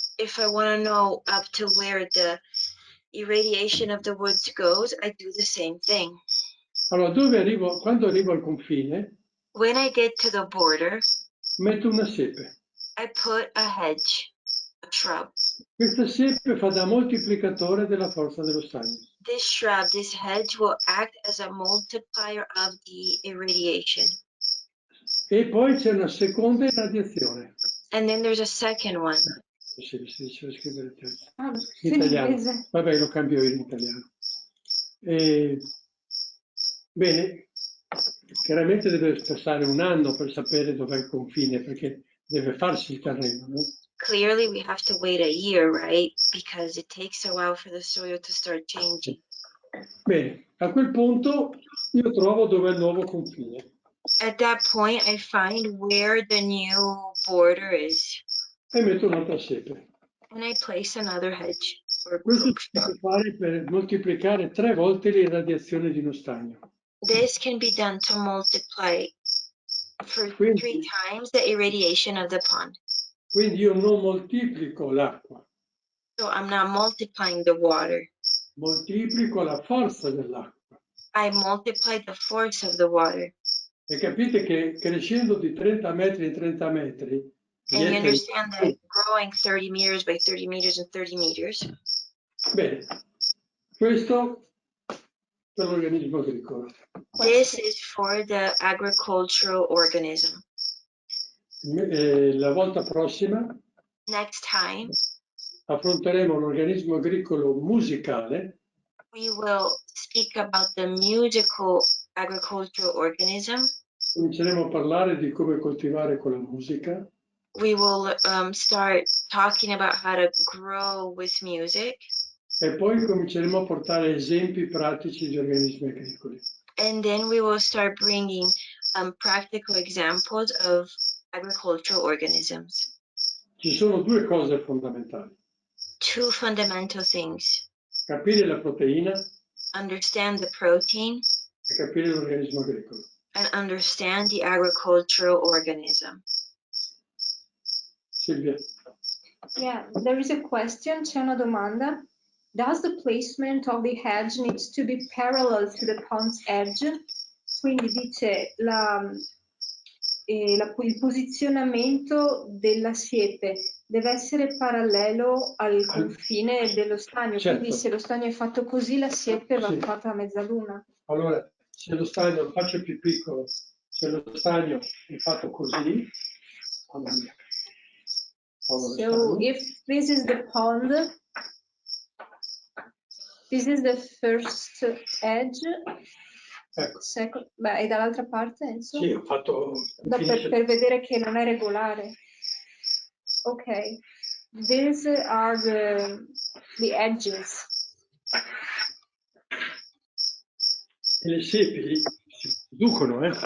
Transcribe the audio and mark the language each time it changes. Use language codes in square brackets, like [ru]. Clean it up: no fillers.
[en] If I want to know up to where the irradiation of the woods goes, I do the same thing. [it] Allora, quando arrivo al confine, [en] When I get to the border, [it] metto una siepe. [en] I put a hedge, a shrub. [it] Questa siepe fa da moltiplicatore della forza dello stagno. [en] This shrub, this hedge will act as a multiplier of the irradiation. [it] E poi c'è una seconda irradiazione. [en] And then there's a second one. [it] Si diceva scrivere il testo. In Italiano. Vabbè, lo cambio io in italiano. Bene, chiaramente deve passare un anno per sapere dov'è il confine, perché deve farsi il terreno, no? [en] Clearly, we have to wait a year, right? Because it takes a while for the soil to start changing. [it] Bene, a quel punto io trovo dove è il nuovo confine. [en] At that point, I find where the new border is. [it] E metto un'altra siepe. [en] And I place another hedge. [it] Questo si può fare per moltiplicare 3 volte l'irradiazione di uno stagno. [en] This can be done to multiply for 3 times the irradiation of the pond. [it] Quindi io non moltiplico l'acqua. [en] So I'm not multiplying the water. [it] Moltiplico la forza dell'acqua. [en] I multiply the force of the water. [it] E capite che crescendo di 30 metri in 30 metri... [en] And you understand that growing 30 meters by 30 meters and 30 meters. [it] Bene, questo per l'organismo agricolo. [en] This is for the agricultural organism. [it] La volta prossima [en] Next time, [it] affronteremo l'organismo agricolo musicale. [en] we will speak about the musical agricultural organism. [it] Cominceremo a parlare di come coltivare con la musica. [en] We will start talking about how to grow with music. [it] E poi cominceremo a portare esempi pratici di organismi agricoli. [en] And then we will start bringing practical examples of agricultural organisms. [it] Ci sono due cose fondamentali. [en] Two fundamental things. [it] Capire la proteina [en] Understand the protein [it] e capire l'organismo agricolo. [en] and understand the agricultural organism. [it] Silvia. [en] Yeah, there is a question, [it] c'è una domanda. [en] Does the placement of the hedge needs to be parallel to the pond's edge? [it] Quindi dice il posizionamento della siepe deve essere parallelo al confine dello stagno, Certo. quindi se lo stagno è fatto così la siepe va Sì. fatta a mezzaluna. Allora, se lo stagno lo faccio più piccolo, se lo stagno è fatto così, [en] So if this is the pond, this is the first edge, [it] ecco. second, beh, e dall'altra parte, Enzo? Sì, ho fatto No, per vedere che non è regolare. [en] Ok, these are the edges. [it] E le siepi si producono,